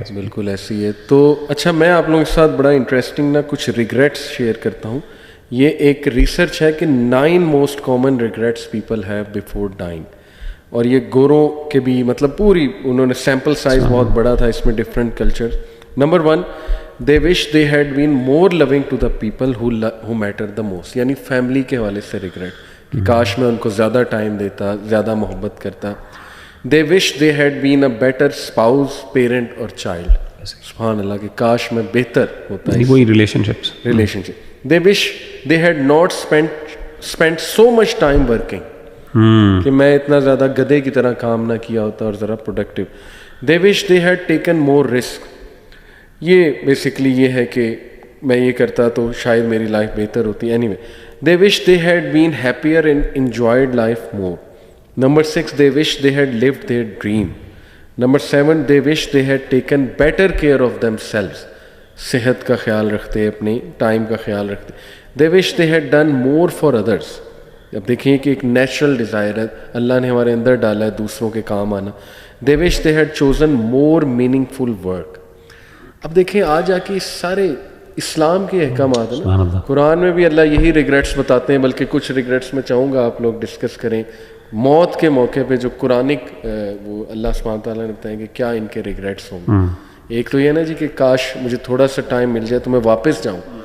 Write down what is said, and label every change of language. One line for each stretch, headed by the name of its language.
Urdu: بالکل ایسی ہے. تو اچھا، میں آپ لوگوں کے ساتھ بڑا انٹرسٹنگ نا کچھ ریگریٹس شیئر کرتا ہوں. یہ ایک ریسرچ ہے کہ 9 most common regrets people have before dining. اور یہ گوروں کے بھی، مطلب پوری انہوں نے سیمپل سائز بہت بڑا تھا اس میں، different culture.
English: Number 1، they wish they had been more loving to the people who mattered the most.
Urdu: یعنی فیملی کے حوالے سے ریگریٹ کہ کاش میں ان کو زیادہ ٹائم دیتا، زیادہ محبت کرتا.
English: they wish they had been a better spouse, parent اور child.
Urdu: سبحان اللہ کہ کاش میں بہتر ہوتا ہے وہی relation ship.
English: they wish they had not spent so much time working.
Urdu: کہ میں اتنا زیادہ گدھے کی طرح کام نہ کیا ہوتا اور ذرا productive.
English: they wish they had taken more risk.
Urdu: یہ بیسکلی یہ ہے کہ میں یہ کرتا تو شاید میری لائف بہتر ہوتی.
English: Anyway they wish they had been happier and enjoyed life more. Number 6, they wish they had lived their dream. Number 7, they wish they had taken better care of themselves.
Urdu: صحت کا خیال رکھتے، اپنے time کا خیال رکھتے.
English: they wish they had done more for others.
Urdu: اب دیکھیں کہ ایک نیچرل ڈیزائر ہے اللہ نے ہمارے اندر ڈالا ہے دوسروں کے کام آنا.
English: they wish they had chosen more meaningful work.
Urdu: اب دیکھیں آج آ کے سارے اسلام کے احکامات ہیں نا، قرآن میں بھی اللہ یہی ریگریٹس بتاتے ہیں. بلکہ کچھ ریگریٹس میں چاہوں گا آپ لوگ ڈسکس کریں موت کے موقع پہ، جو قرآنک وہ اللہ سبحانہ تعالیٰ نے بتائیں کہ کیا ان کے ریگریٹس ہوں گے. ایک تو یہ نا جی کہ کاش مجھے تھوڑا سا ٹائم مل جائے تو میں واپس جاؤں.